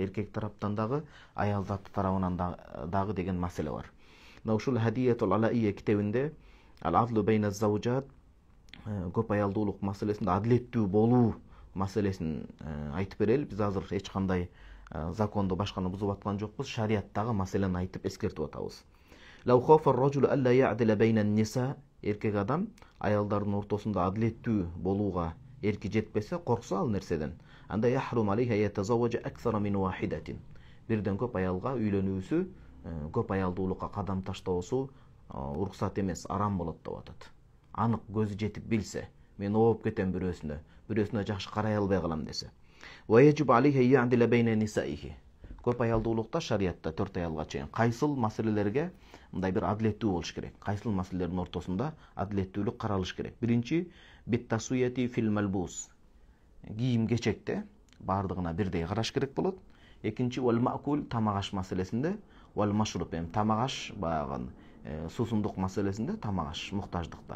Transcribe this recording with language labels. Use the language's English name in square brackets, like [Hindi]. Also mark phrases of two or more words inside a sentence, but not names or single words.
[Kyrgyz] Эркек тараптан дагы, аял заты тарабынан дагы деген маселе бар. Мына ушул Хадиятул Алаия китебинде [Arabic] العدل بين الزوجات [Kyrgyz] көп аялдуулук маселесинде адилеттүү болуу маселесин айтып берели. Биз азыр эч кандай законду башканы бузуп аткан жокпуз. Шариаттагы маселени айтып эскертип атабыз. [Arabic] لو خاف الرجل ألا يعدل بين النساء, [Kyrgyz] эркек адам аялдардын ортосунда адилеттүү болууга эрки жетпесе, корксо ал нерседен, анда [Arabic] يحرم عليه أن يتزوج أكثر من واحدة. [Kyrgyz] Бирден көп аялга үйлөнүүсү, көп аялдуулукка кадам таштоосу уруксат эмес, арам болот деп атат. Анык көзү жетип билсе, мен ооп кетем бирөөсүнө жакшы карай албай калам десе. [Arabic] ويجب عليه أن يعدل بين نسائه. [Kyrgyz] Көп аялдуулукта шариатта 4 аялга чейин кайсыл маселелерге мындай бир адилеттүү болуш керек. Кайсыл маселелердин ортосунда адилеттүүлүк каралыш керек. Биринчи [Arabic] بالتسوية في الملبوس. [Kyrgyz] Кийим кечекте бардыгына бирдей караш керек болот. Экинчи [Arabic] والمأكول, [Kyrgyz] тамак аш маселесинде, [Arabic] والمشروب, [Kyrgyz] тамак аш баягы суусундук маселесинде, тамак аш муктаждыкта.